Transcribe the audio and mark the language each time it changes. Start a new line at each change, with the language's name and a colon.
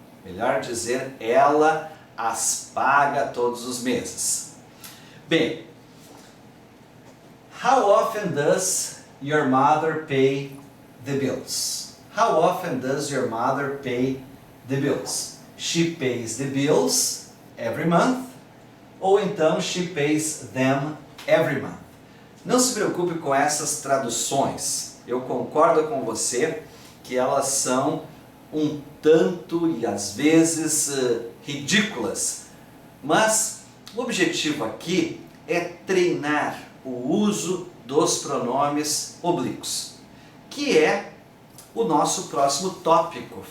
Portuguese: Melhor dizer, ela as paga todos os meses.
English: Bem, how often does your mother pay the bills? How often does your mother pay the bills? She pays the bills every month,
Portuguese: ou então
English: she pays them every month.
Portuguese: Não se preocupe com essas traduções. Eu concordo com você que elas são um tanto e às vezes ridículas, mas o objetivo aqui é treinar o uso dos pronomes oblíquos, que é o nosso próximo tópico.